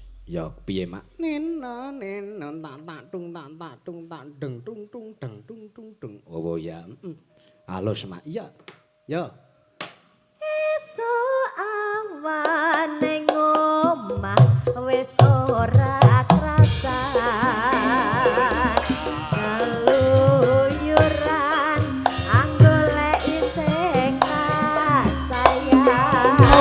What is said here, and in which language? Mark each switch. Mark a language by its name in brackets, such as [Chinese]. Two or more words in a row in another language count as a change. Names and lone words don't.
[Javanese] Ya piye mak? Nena tak tung tak tung tak deng tung tung deng tung tung deng. Oh ya. Alus mak. Iya. Ya. Esuk awan ning omah wis ora krasa. Keluyuran anggoleki sing kasayang.